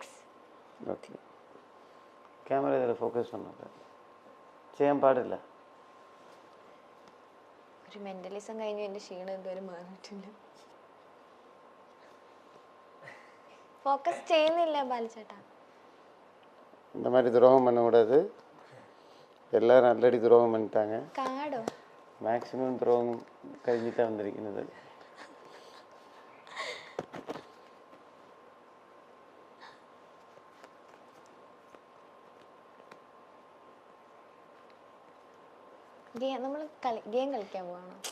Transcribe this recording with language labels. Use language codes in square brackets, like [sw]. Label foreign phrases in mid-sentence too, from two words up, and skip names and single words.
[ml] ഓക്കെ. ക്യാമറ ഇതിൽ ഫോക്കസ് ഒന്നും ചെയ്യാൻ പാടില്ല. ഒരു മെന്റലിസം കഴിഞ്ഞു എന്റെ ക്ഷീണം ഇതുവരെ മാറിയിട്ടില്ല. ഫോക്കസ് ചെയ്യുന്നില്ല ബാലചേട്ടാ. [ta] இந்த மாதிரி துரோகம் பண்ணக்கூடாது. எல்லாரும் ஆல்ரெடி துரோகம் பண்ணிட்டாங்க. [ml] കാടോ മാക്സിമം തുരോഗം കഴിഞ്ഞിട്ടാണ് വന്നിരിക്കുന്നത്. നമ്മൾ ഗെയിം കളിക്കാൻ പോവാണോ?